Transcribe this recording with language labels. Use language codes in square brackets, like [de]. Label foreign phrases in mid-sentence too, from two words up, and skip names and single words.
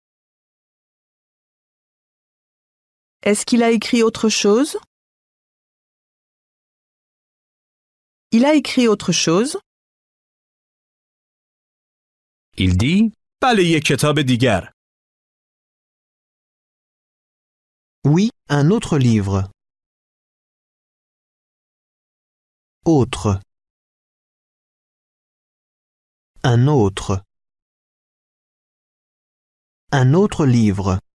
[fr] Est-ce qu'il a écrit autre chose? Il a écrit autre chose? Il dit. [fa] بله، یک کتاب دیگر. [fr] Oui, un autre livre. Autre. Un autre. Un autre livre.